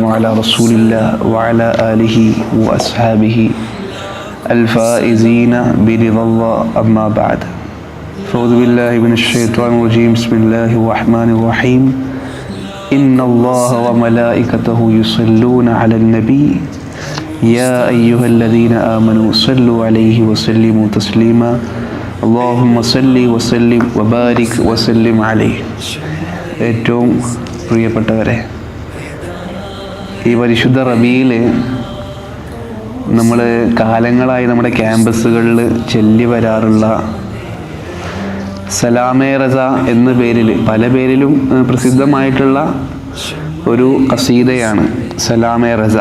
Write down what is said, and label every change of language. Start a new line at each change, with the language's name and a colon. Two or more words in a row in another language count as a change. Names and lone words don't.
Arabic: على رسول الله وعلى آله وأصحابه الفائزين برضا الله أما بعد أعوذ بالله من الشيطان الرجيم بسم الله الرحمن الرحيم إن الله وملائكته يصلون على النبي يا أيها الذين آمنوا صلوا عليه وسلموا تسليما اللهم صل وسلم وبارك وسلم عليه.
Malayalam: ഏറ്റവും പ്രിയപ്പെട്ടവരെ, ഈ പരിശുദ്ധ റബീയിൽ നമ്മൾ കാലങ്ങളായി നമ്മുടെ ക്യാമ്പസുകളിൽ ചൊല്ലി വരാറുള്ള സലാമേ റസ എന്ന പേരിൽ, പല പേരിലും പ്രസിദ്ധമായിട്ടുള്ള ഒരു ഖസീദയാണ് സലാമേ റസ.